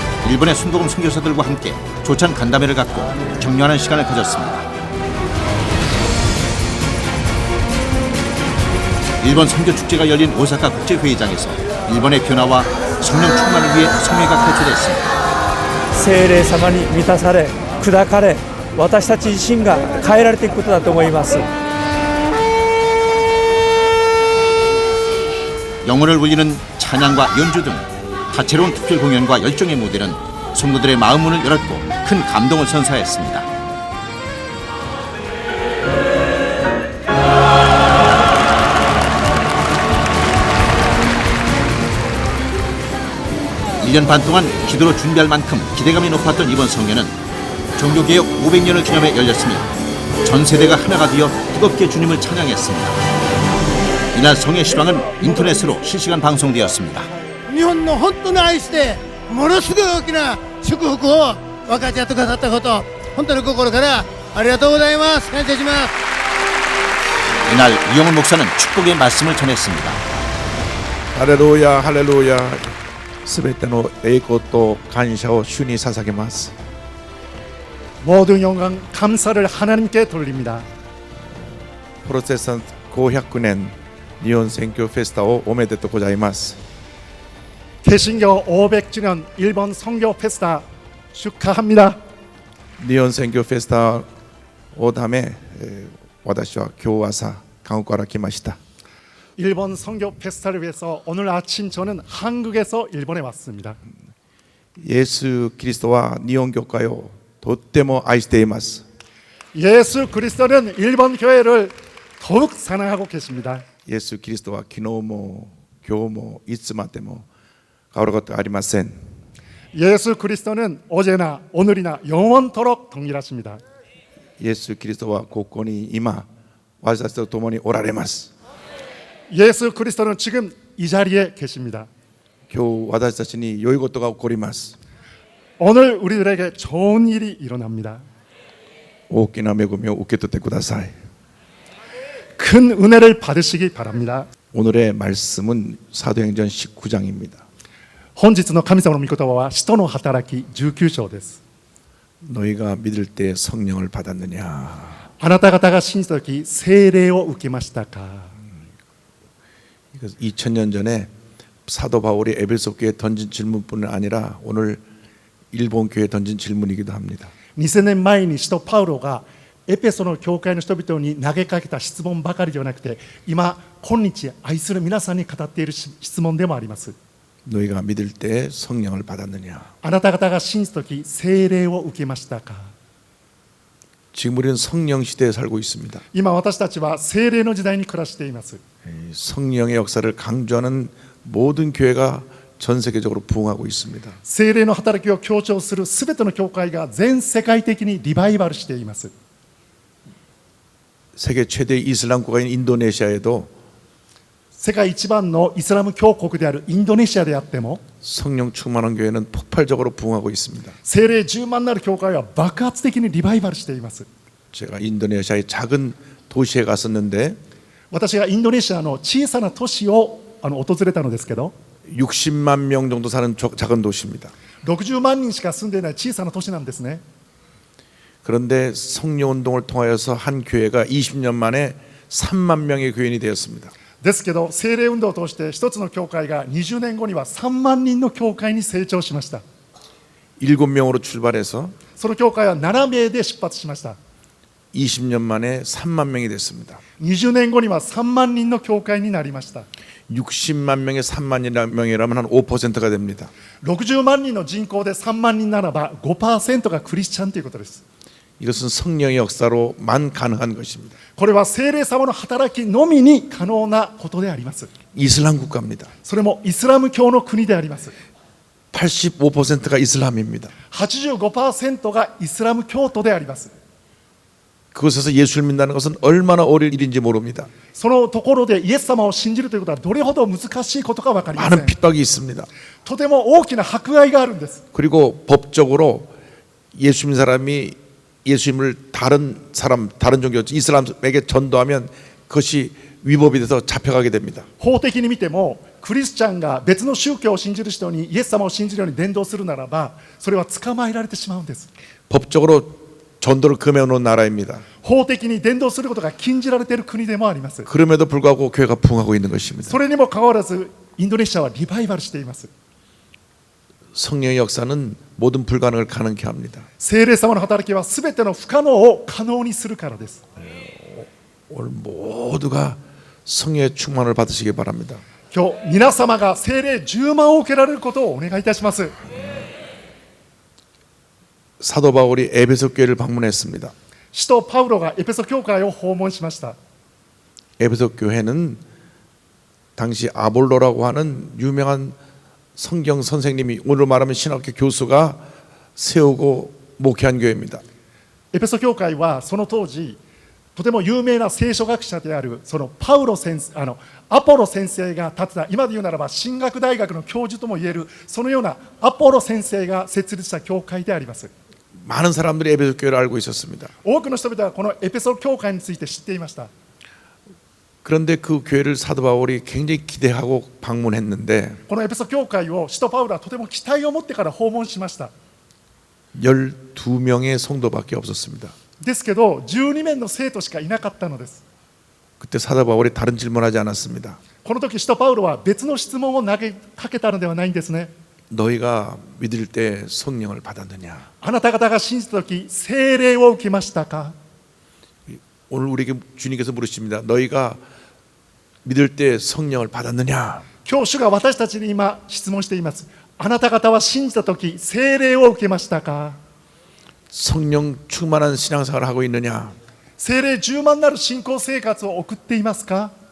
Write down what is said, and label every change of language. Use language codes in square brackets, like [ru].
[ko] 일본의 순복음 선교사들과 함께 조찬 간담회를 갖고 격려하는 시간을 가졌습니다. 일본 선교 축제가 열린 오사카 국제회의장에서 일본의 변화와 성령 충만을 위해 성회가 개최됐습니다. [ja] 聖霊様に満たされ砕かれ私たち自身が変えられていくことだと思います。 [ko] 영혼을 울리는 찬양과 연주 등 다채로운 특별 공연과 열정의 무대는 성도들의 마음 문을 열었고 큰 감동을 선사했습니다. 일 년 반 동안 기도로 준비할 만큼 기대감이 높았던 이번 성회는 종교개혁 500년을 기념해 열렸으며 전 세대가 하나가 되어 뜨겁게 주님을 찬양했습니다. 이날 성회 시방은 인터넷으로 실시간 방송되었습니다. [ja] 日本の本当に愛してものすごい大きな祝福を分かち合ってくださったこと本当に心からありがとうございます。感謝します。 [ko] 이날 이영훈 목사는 축복의 말씀을 전했습니다. 할렐루야 할렐루야 [ja] すべての栄光と感謝を主に捧げます [ko] 모든 영광 감사를 하나님께 돌립니다. [ja] 프로테스탄트 500年日本選挙フェスタをおめでとうございます [ko] 개신교 500주년 일본 선교 페스타 축하합니다. [ja] 日本選挙フェスタをため私は今日朝韓国から来ました [ko] 일본 선교 페스타를 위해서 오늘 아침 저는 한국에서 일본에 왔습니다. [ja] イエス・キリストは日本教会をとっても愛しています [ko] 예수 그리스도는 일본 교회를 더욱 사랑하고 계십니다. [ja] イエス・キリストは昨日も今日もいつまでも変わることはありません [ko] 예수 그리스도는 어제나 오늘이나 영원토록 동일하십니다. [ja] イエス・キリストはここに今私たちと共におられます [ko] 예수 그리스도는 지금 이 자리에 계십니다. [ja] 今日私たちに良いことが起こります [ko] 오늘 우리들에게 좋은 일이 일어납니다. [ja] 大きな恵みを受け取ってください [ko] 큰 은혜를 받으시기 바랍니다. 오늘의 말씀은 사도행전 19장입니다 [ja] 本日の神様の御言葉は使徒の働き19章です。 [ko] 너희가 믿을 때 성령을 받았느냐 [ja] あなた方が信じた時聖霊を受けましたか。 [ko] 2000년 전에 사도 바울이 에베소 교회에 던진 질문뿐 아니라 오늘 일본 교회에 던진 질문이기도 합니다 [ja] 2000年前に使徒パウロがエペソの教会の人々に投げかけた質問ばかりではなくて今今日愛する皆さんに語っている質問でもあります。 [ko] 너희가 믿을 때 성령을 받았느냐 [ja] あなた方が信じた時聖霊を受けましたか。 [ko] 지금 우리는 성령 시대에 살고 있습니다 [ja] 今私たちは聖霊の時代に暮らしています。 [ko] 성령의 역사를 강조하는 모든 교회가 전 세계적으로 부흥하고 있습니다 [ja] 聖霊の働きを強調するすべての教会が全世界的にリバイバルしています。 [ko] 세계 최대 이슬람 국가인 인도네시아에도 [ja] 世界一番のイスラム教国であるインドネシアであっても [ko] 성령 충만한 교회는 폭발적으로 부흥하고 있습니다 [ja] 聖霊10万なる教会は爆発的にリバイバルしています。 [ko] 제가 인도네시아의 작은 도시에 갔었는데 [ja] 私がインドネシアの小さな都市を訪れたのですけど [ko] 60만 명 정도 사는 작은 도시입니다 [ja] 60万人しか住んでいない小さな都市なんですね。 [ko] 그런데 성령 운동을 통하여서 한 교회가 20년 만에 3만 명의 교인이 되었습니다 [ja] ですけど聖霊運動を通して一つの教会が20年後には3万人の教会に成長しました。 [ko] 7명으로 출발해서 [ja] その教会は7名で出発しました。 [ko] 20년 만에 3만 명이 됐습니다 [ja] 20年後には3万人の教会になりました。 [ko] 60만 명에 3만 명이라면 한 5%가 됩니다 [ja] 60万人の人口で3万人ならば 5% がクリスチャンということです。 [ko] 이것은 성령의 역사로만 가능한 것입니다 [ja] これは聖霊様の働きのみに可能なことであります。 [ko] 이슬람 국가입니다 [ja] それもイスラム教の国であります。 [ko] 85%가 이슬람입니다. [ja] 85%がイスラム教徒であります。 [ko] 그곳에서 예수를 믿는다는 것은 얼마나 어려운 일인지 모릅니다. [ja] そのところでイエス様を信じるということはどれほど難しいことか分かりませ [ko] 많은 [ja] ん。 [ko] 핍박이 있습니다. [ja] とても大きな迫害があるんです。 [ko] 그리고 법적으로 예수 믿는 사람이 예수님을 다른 사람, 다른 종교, 이슬람에게 전도하면 그것이 위법이 돼서 잡혀가게 됩니다. [ja] 法的に見てもクリスチャンが別の宗教を信じる人にイエス様を信じるように伝道するならばそれは捕まえられてしまうんです。 [ko] 법적으로 전도를 금해놓은 나라입니다. [ja] 法的に伝道することが禁じられている国でもあります。 [ko] 그럼에도 불구하고 교회가 부흥하고 있는 것입니다. [ja] それにもかかわらずインドネシアはリバイバルしています。 [ko] 성령의 역사는 모든 불가능을 가능케 합니다. [ja] 聖霊様の働きはすべての不可能を可能にするからです。 [ko] 오늘 모두가 성령의 충만을 받으시기 바랍니다. [ja] 今日皆様が聖霊10万を受けられることをお願いいたします。 [ko] 사도 바울이 에베소 교회를 방문했습니다. [ja] 使徒パウロがエペソ教会を訪問しました。 [ko] 에베소 교회는 당시 아볼로라고 하는 유명한 성경 선생님이 오늘 말하면 신학교 교수가 세우고 목회한 교회입니다. [ja] エペソ教会はその当時とても有名な聖書学者であるそのパウロ先生アポロ先生が建てた今で言うならば神学大学の教授ともいえるそのようなアポロ先生が設立した教会であります。 [ko] 많은 사람들이 에베소 교회를 알고 있었습니다. [ja] 多くの人々はこのエペソ教会について知っていました。 [ko] 그런데 그 교회를 사도 바울이 굉장히 기대하고 방문했는데 [ja] このエペソ教会を使徒パウロはとても期待を持ってから訪問しました。 [ko] 12명의 성도밖에 없었습니다. [ja] ですけど12名の生徒しかいなかったのです。 [ko] 그때 사도 바울이 다른 질문하지 않았습니다. [ja] この時使徒パウロは別の質問を投げかけたのではないんですね。 [ko] 너희가 믿을 때 성령을 받았느냐? [ja] あなた方が信じた時聖霊を受けましたか。 [ko] 오늘 우리에게 주님께서 물으십니다. 너희가 믿을 때 성령을 받았느냐? [ja] 今日主が私たちに今質問しています。あなた方は信じた時聖霊を受けましたか。 [ko] 성령 충만한 신앙생활을 하고 있느냐? [ja] 聖霊充満なる信仰生活を送っていますか。